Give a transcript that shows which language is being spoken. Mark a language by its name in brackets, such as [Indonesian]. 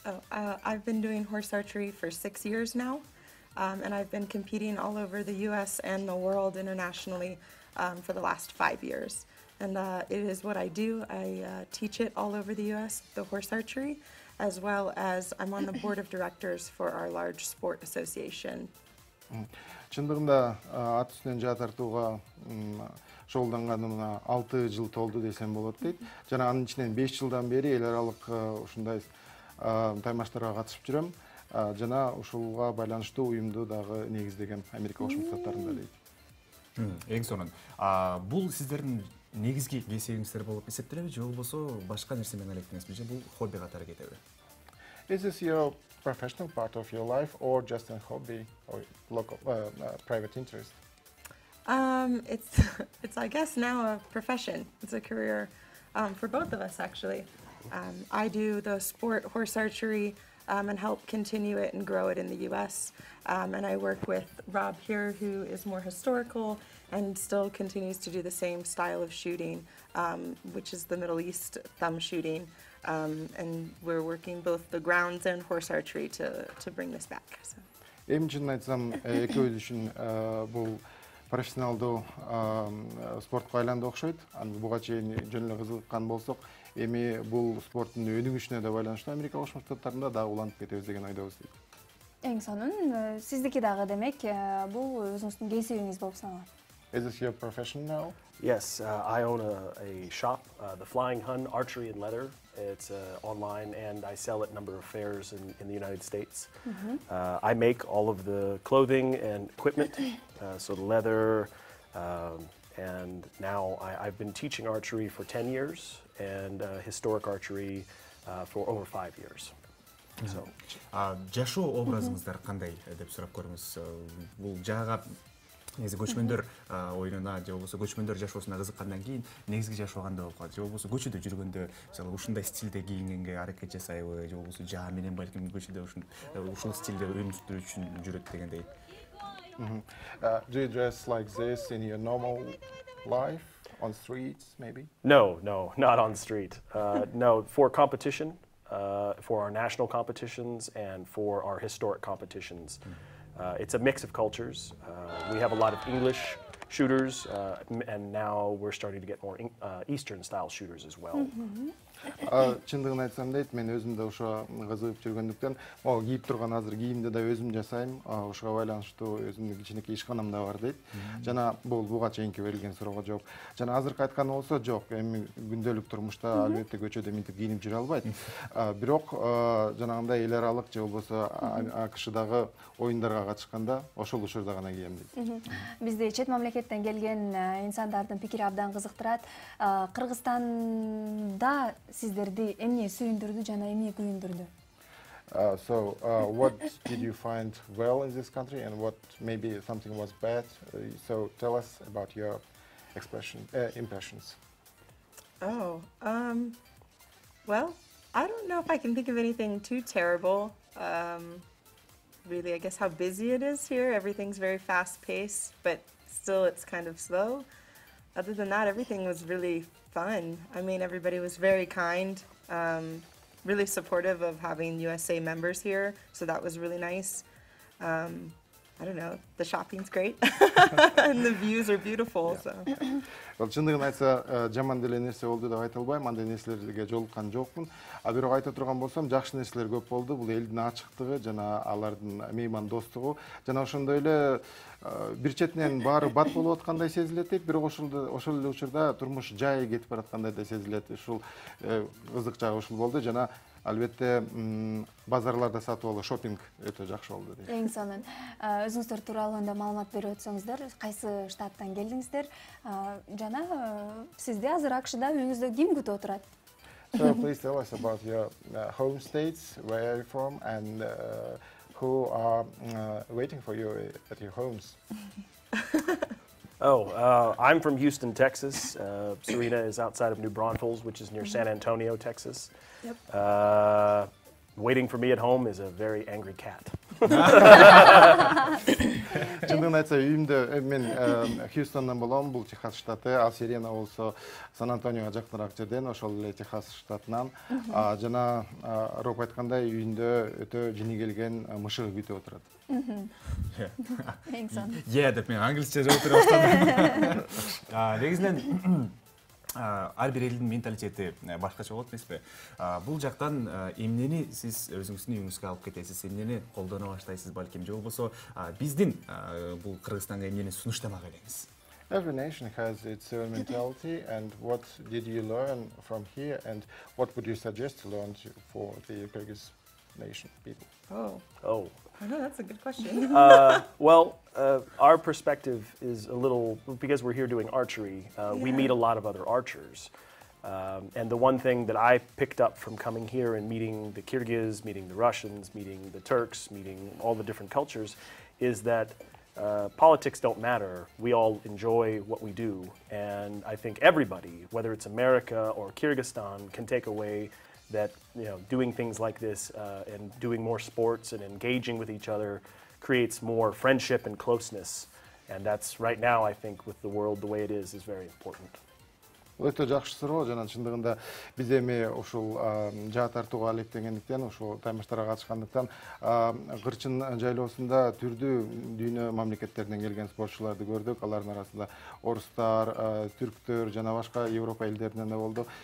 [English] I've been doing horse archery for 6 years now, and I've been competing all over the U.S. and the world internationally for the last 5 years. And it is what I do. I teach it all over the U.S., the horse archery, as well as I'm on the board of directors for our large sport association. [Kyrgyz] Чындыгында ат үстүнөн жаа тартууга шогулданганына 6 жыл толду десем болот дейт. Жана анын ичинен 5 жылдан бери эл аралык ушундай таймаштарга катышып жүрөм. Жана ушулга байланыштуу уюмду дагы негиздеген Америка Кошмо Штаттарында дейт. Эң сонун. Бул сиздердин негизги кесибиңиздер болуп эсептелеби же болбосо башка нерсе менен алектиңизби же бул хобби катары кетеби? [English] Is this your professional part of your life or just a hobby or local private interest? It's I guess now a profession. It's a career for both of us actually. I do the sport horse archery and help continue it and grow it in the U.S. And I work with Rob here, who is more historical and still continues to do the same style of shooting, which is the Middle East thumb shooting. And we're working both the grounds and horse archery to bring this back. So. [Kyrgyz] Эми чынын айтсам, экөөбүз үчүн бул профессионалдуу спортко айланды окшойт. Аны буга чейин жөн эле кызыккан болсок, эми бул спорттун өнүгүшүнө да байланыштуу Америка Кошмо Штаттарында дагы уланып кетебиз деген ойдобуз дейт. Эң сонун, сиздики дагы демек бул өзүңүздүн кесибиңиз болуп саналат. [English] Is this your profession now? Yes, I own a shop, the Flying Hun Archery and Leather. It's online, and I sell at a number of fairs in the United States. I make all of the clothing and equipment, so the leather, and now I've been teaching archery for 10 years and historic archery for over 5 years. So. [Kyrgyz] Жашоо образыңыздар кандай деп сурап көрүңүз. Бул жаага негизи көчмөндөр оюнуна же болбосо көчмөндөр жашоосуна кызыккандан кийин негизги жашоо кандай болуп калат? Же болбосо көчөдө жүргөндө мисалы ушундай стилде кийингенге аракет жасайбы, же болбосо жаа менен балким көчөдө ушул стилде өмүрүктүрүү үчүн жүрөт дегендей. [English] Do you dress like this in your normal life on streets maybe? No, not on the street. No, for competition, for our national competitions and for our historic competitions. It's a mix of cultures. We have a lot of English shooters, and now we're starting to get more Eastern style shooters as well. [Kyrgyz] Чындыгын айтсам дейт, мен өзүм да ошо кызыгып жүргөндүктөн, кийип турган азыр кийимди да өзүм жасайм, ошого байланыштуу өзүмдүн кичинекей ишканам да бар дейт. Жана бул буга чейинки берилген суроого жооп. Жана азыркы айтканы болсо, жок, эми күндөлүк турмушта албетте көчөдө минтип кийинип жүрө албайт. Бирок жанагындай эл аралык же болбосо АКШдагы оюндарга катышканда ошол учурда гана кийем дейт. Бизди чет мамлекеттен келген инсандардын пикири абдан кызыктырат. Кыргызстанда сиздерди эмне сүйүндүрдү жана эмне күйүндүрдү? [English] So, what did you find well in this country, and what maybe something was bad? So, tell us about your impressions. Oh, well, I don't know if I can think of anything too terrible. Really, I guess how busy it is here. Everything's very fast-paced, but still it's kind of slow. Other than that, everything was really fun. I mean, everybody was very kind, really supportive of having USA members here, so that was really nice. I don't know, the shopping's great, and the views are beautiful. So. [Kyrgyz] Чындыгын айтса, жаман деле нерсе болду деп айта албайм, андай нерселерге жолуккан жокмун. Бирок айта турган болсом, жакшы нерселер көп болду. Бул элдин ачыктыгы жана алардын меймандостугу жана ошондой эле бир четинен баары бат болуп аткандай сезилет дейт, бирок ошол эле учурда турмуш жай кетип бараткандай да сезилет. Ушул кызык жагы ушул болду жана албетте базарларда сатып алуу шопинг өтө жакшы болду дейт. Эң сонун. Өзүңүздөр тууралуу маалымат берип өтсөңүздөр, кайсы штаттан келдиңиздер жана сизди азыр АКШда үйүңүздө ким күтүп отурат? [English] So please tell us about your home states, where you're from, and who are waiting for you at your homes. I'm from Houston, Texas. Serena is outside of New Braunfels, which is near San Antonio, Texas. Yep. Waiting for me at home is a very angry cat. [Kyrgyz] Чындыгын айтса, үйүмдө мен Хьюстондан болом, бул Техас штаты, ал Серена болсо Сан-Антониоға жакыныраак жерден, ошол эле Техас штатынан. Жана Роб айткандай, үйүндө өтө жини келген мышыгы күтүп отурат. Эң сонун. Деп мен англисче жооп бере баштадым. Негизинен ар бир элдин менталитети башкача болот эмеспи? Бул жактан эмнени сиз өзүңүздүн үйүңүзгө алып кетесиз, эмнени колдоно баштайсыз балким, же болбосо биздин бул Кыргызстанга эмнени сунуштамак элеңиз? [English] Every nation has its own mentality, and what did you learn from here, and what would you suggest to learn for the Kyrgyz nation people? Oh. That's a good question. Well, our perspective is a little, because we're here doing archery, we meet a lot of other archers. And the one thing that I picked up from coming here and meeting the Kyrgyz, meeting the Russians, meeting the Turks, meeting all the different cultures, is that politics don't matter. We all enjoy what we do. And I think everybody, whether it's America or Kyrgyzstan, can take away that doing things like this and doing more sports and engaging with each other creates more friendship and closeness. And that's right now, I think, with the world the way it is very important. [Kyrgyz] Өтө жакшы суроо, жана чындыгында биз эми ушул жаа тартууга алектенгендиктен, ушул таймаштарга катышкандыктан Кырчын жайлоосунда түрдүү дүйнө мамлекеттеринен келген спортчуларды көрдүк. Алардын арасында орустар, түрктөр жана башка Европа элдеринен да болду.